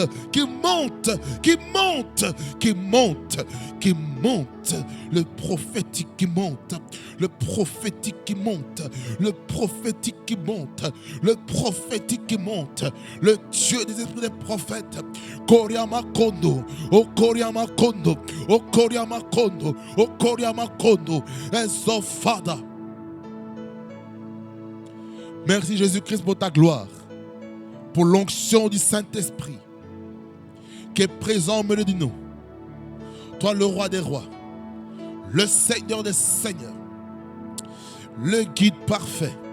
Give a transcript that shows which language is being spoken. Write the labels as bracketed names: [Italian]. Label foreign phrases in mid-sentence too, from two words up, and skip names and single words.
[French] Qui monte. Qui monte. Qui monte. Qui monte. Le prophétique qui monte. Le prophétique qui monte. Le prophétique qui monte. Le prophétique qui monte. Le Dieu des esprits des prophètes. Koriama Kondo. O Koriama Kondo. O Koriama Kondo. O Koriama Kondo. [English] And so Father. [French] Merci Jésus-Christ pour ta gloire. Pour l'onction du Saint-Esprit qui est présent au milieu de nous. Toi le roi des rois. Le Seigneur des seigneurs. Le guide parfait.